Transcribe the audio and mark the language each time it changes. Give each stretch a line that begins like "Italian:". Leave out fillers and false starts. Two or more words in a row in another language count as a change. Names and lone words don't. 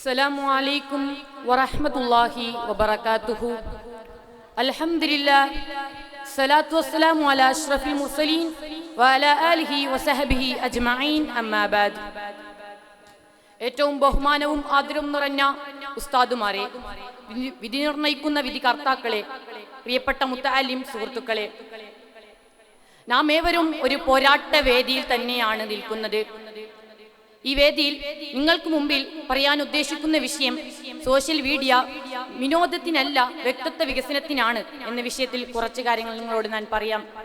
Arabic: السلام عليكم ورحمة الله وبركاته. الحمد لله الصلاة والسلام على أشرف المرسلين وعلى آله وصحبه أجمعين أما بعد.
Malayalam: ഏറ്റവും ബഹുമാനവും ആദരവും നിറഞ്ഞ ഉസ്താദുമാരെ, വിധി നിർണയിക്കുന്ന വിധികർത്താക്കളെ, പ്രിയപ്പെട്ട മുത്തഅല്ലിം സുഹൃത്തുക്കളെ, നാം ഏവരും ഒരു പോരാട്ട വേദിയിൽ തന്നെയാണ് നിൽക്കുന്നത്. ഈ വേദിയിൽ നിങ്ങൾക്ക് മുമ്പിൽ പറയാൻ ഉദ്ദേശിക്കുന്ന വിഷയം സോഷ്യൽ മീഡിയ വിനോദത്തിനല്ല വ്യക്തിത്വ വികസനത്തിനാണ് എന്ന വിഷയത്തിൽ കുറച്ച് കാര്യങ്ങൾ നിങ്ങളോട് ഞാൻ പറയാം.